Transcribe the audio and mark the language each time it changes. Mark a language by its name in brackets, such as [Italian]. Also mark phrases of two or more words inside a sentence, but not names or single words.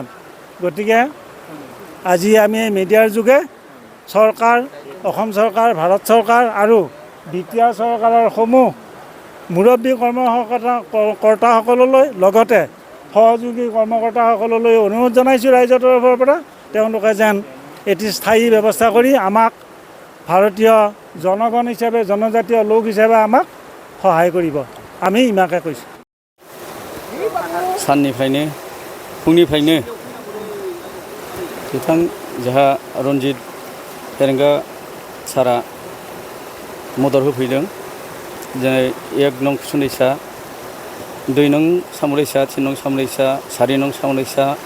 [Assamese] গতিকে আজি আমি এই মিডিয়াৰ যোগে চৰকাৰ, অসম চৰকাৰ, ভাৰত চৰকাৰ আৰু বিটিআৰ চৰকাৰৰ সমূহ মুৰব্বী কৰ্মকৰ্তাসকললৈ, লগতে সহযোগী কৰ্মকৰ্তাসকললৈ অনুৰোধ জনাইছোঁ ৰাইজৰ তৰফৰ পৰা, তেওঁলোকে যেন এটি স্থায়ী ব্যৱস্থা কৰি আমাক ভাৰতীয় জনগণ হিচাপে, জনজাতীয় লোক হিচাপে আমাক সহায় কৰিব। আমি ইমানকে কৈছোঁ। [Bodo] साननिफ्रायनो फुंनिफ्रायनो बिथां जोंहा रन्जित फेरेंगा सारा मदद होफैदों। जेरै 1 नं कुसुंदैसा, 2 नं सामरैसा, 3 नं सामरैसा, 4 नं सामरैसा